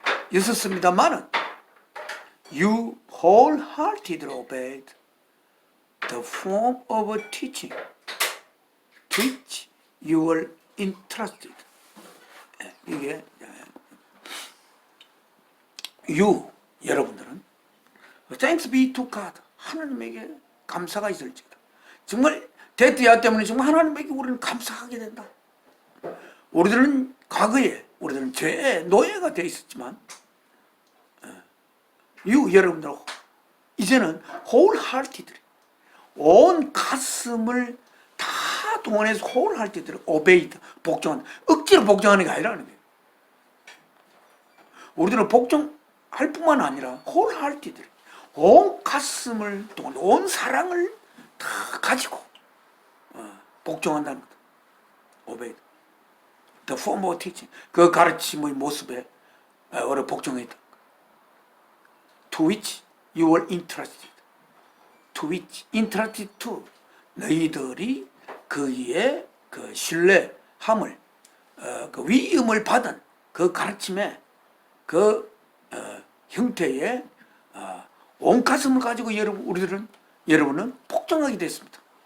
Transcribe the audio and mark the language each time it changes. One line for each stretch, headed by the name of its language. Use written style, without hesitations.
Korean: 노예였습니다만은
English: you wholeheartedly obeyed the form of teaching to which you were entrusted.
Korean: 이게
English: you,
Korean: 여러분들은
English: thanks be to God,
Korean: 하나님에게 감사가 있을지어다. 정말 대띠아 때문에 정말 하나님에게 우리는 감사하게 된다. 우리들은 과거에 우리들은 죄의 노예가 되어 있었지만 여러분들 이제는 wholeheartedly 온 가슴을 다 동원해서
English: wholeheartedly obeyed
Korean: 복종한 억지로 복종하는 게 아니라는 거예요. 우리들은 복종할 뿐만 아니라 wholeheartedly 온 가슴을 동원 온 사랑을 다 가지고 복종한다는 거다.
English: obeyed the form of teaching
Korean: 그 가르침의 모습에 복종했다.
English: To which you were interested. To which interested to
Korean: 너희들이 거기에 그 신뢰함을 그 위임을 받은 그 가르침의 그 형태의 온 가슴을 가지고 여러분은 복종하게 됐습니다.